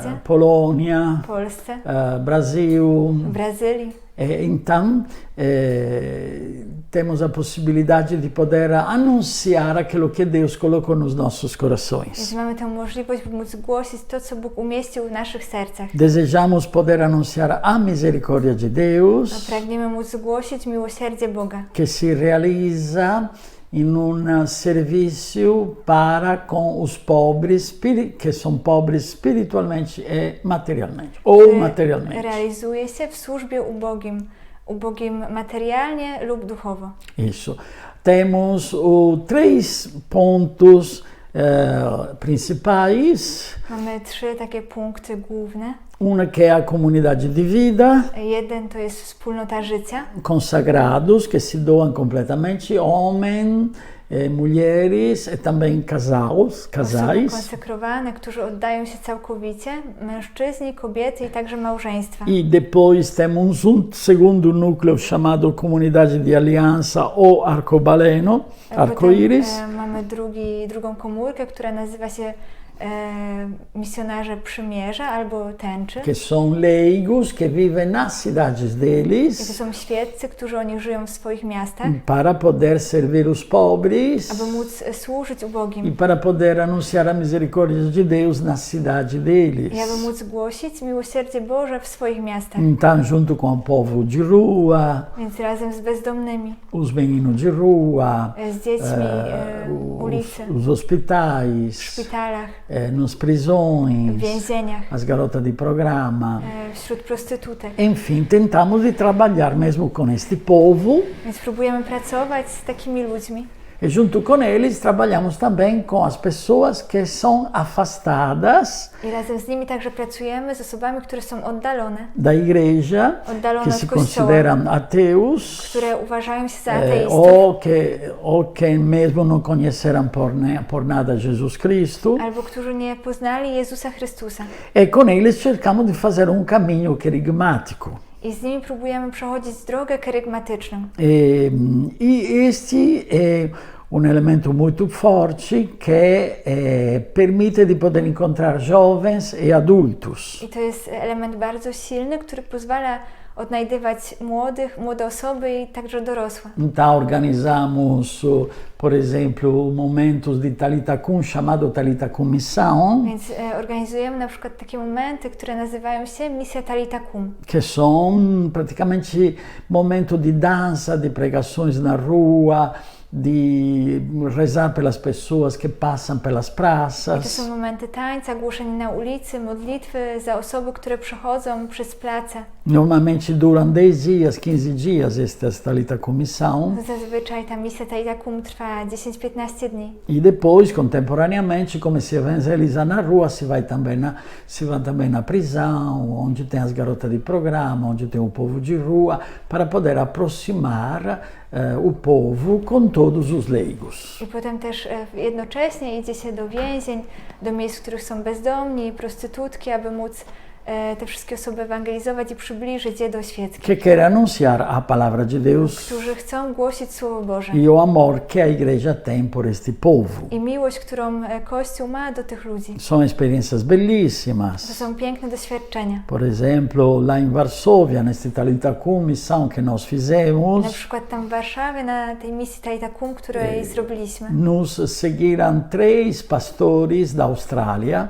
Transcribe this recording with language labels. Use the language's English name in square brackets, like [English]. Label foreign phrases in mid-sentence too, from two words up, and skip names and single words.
[Portuguese] Polônia, [Polish] Polsce, [Portuguese] Brasil. [Polish] w Brazylii. [Portuguese] Então, temos a possibilidade de poder anunciar aquilo que Deus colocou nos nossos corações. [Polish] Więc mamy tę możliwość, by móc głosić to, co Bóg umieścił w naszych sercach. [Portuguese] Desejamos poder anunciar a misericórdia de Deus, [Polish] Pragniemy móc głosić miłosierdzie Boga, [Portuguese] que se realiza em serviço para com os pobres, que são pobres espiritualmente e materialmente, ou materialmente. [Polish] Realizuje się w służbie ubogim materialnie lub duchowo. [Portuguese] Isso. Temos 3 pontos principais. [Polish] Mamy 3 takie punkty główne. [Portuguese] Uma que é a comunidade de vida. [Polish] Jeden to jest wspólnota życia. [Portuguese] Consagrados, que se doam completamente, homens, mulheres e também casais. [Polish] Osoby konsekrowane, którzy oddają się całkowicie, mężczyźni, kobiety i także małżeństwa. [Portuguese] E depois temos segundo núcleo chamado Comunidade de Aliança ou Arcobaleno, Arco-Íris. [Polish] Mamy drugą komórkę, która nazywa się misjonarze przymierza albo tęczy. [Italian] che sono [Portuguese] leigos che vivem nas cidades [Polish] I to [Portuguese] deles [Polish] są świeccy, którzy oni żyją w swoich miastach, [Portuguese] para poder servir os pobres [Polish] aby móc służyć [Portuguese] e [Polish] ubogim [Portuguese] para poder anunciar a misericórdia de Deus na cidade deles. [Polish] i aby móc głosić miłosierdzie Boże w swoich miastach. [Portuguese] Então, junto com o povo de rua, [Polish] Więc razem z bezdomnymi, [Portuguese] os meninos de rua, [Polish] z dziećmi ulicy, [Portuguese] os [Polish] w [Portuguese] hospitais, [Polish] szpitalach, [Portuguese] nas [Polish] w [Portuguese] prisões, [Polish] więzieniach, [Portuguese] as garotas de programa. [Polish] wśród prostytutek. [Portuguese] Enfim, tentamos de trabalhar mesmo com este povo [Polish] Więc próbujemy pracować z takimi ludźmi. [Portuguese] e junto com eles trabalhamos também com as pessoas que são afastadas [Polish] I razem z nimi także pracujemy z osobami, które są oddalone, [Portuguese] da igreja, [Polish] oddalone [Portuguese] que [Polish] od [Portuguese] se [Polish] kościoła, [Portuguese] consideram ateus, [Polish] które uważają się za ateistów, [Portuguese] ou que mesmo não conheceram por nada Jesus Cristo. [Polish] albo którzy nie poznali Jezusa Chrystusa. [Portuguese] E com eles cercamos de fazer um caminho querigmático. [Polish] I z nimi próbujemy przechodzić drogę kerygmatyczną. [Portuguese] E este é um elemento muito forte que permite de poder encontrar jovens e adultos. [Polish] I to jest element bardzo silny, który pozwala odnajdywać młode osoby i także dorosłe. [Portuguese] Então organizamos, por exemplo, momentos de Talita Kum, chamado Talita Kum Missão, [Polish] Więc organizujemy na przykład takie momenty, które nazywają się Misja Talita Kum. [Portuguese] que são praticamente momentos de dança, de pregações na rua, de rezar pelas pessoas que passam pelas [Polish] I to [Portuguese] praças. [Polish] są momenty tańca, głoszeń na ulicy, modlitwy za osoby, które przechodzą przez place. [Portuguese] Normalmente duram 10 dias, 15 dias estas Talita Kum Missão. [Polish] Zazwyczaj ta misja Talita Kum trwa 10-15 dni. [Portuguese] E depois, contemporaneamente, como se evangeliza na rua, se vai também na prisão, onde tem as garotas de programa, onde tem o povo de rua, para poder aproximar o povo com todos os leigos. [Polish] I potem też jednocześnie idzie się do więzień, do miejsc, w których są bezdomni, prostytutki, aby móc te wszystkie osoby ewangelizować i przybliżyć je do świeckiej, [Portuguese] Que quer anunciar a palavra de Deus [Polish] którzy chcą głosić Słowo Boże [Portuguese] e o amor que a igreja tem por este povo. [Polish] i miłość, którą Kościół ma do tych ludzi. [Portuguese] São experiências [Polish] To [Portuguese] belíssimas. [Polish] są piękne doświadczenia. [Portuguese] Por exemplo, lá em Varsóvia, neste Talita Kum Missão que nós [Polish] Na [Portuguese] fizemos, [Polish] przykład tam w Warszawie, na tej misji Talita Kum, której zrobiliśmy, [Portuguese] nos seguiram 3 pastores da Austrália.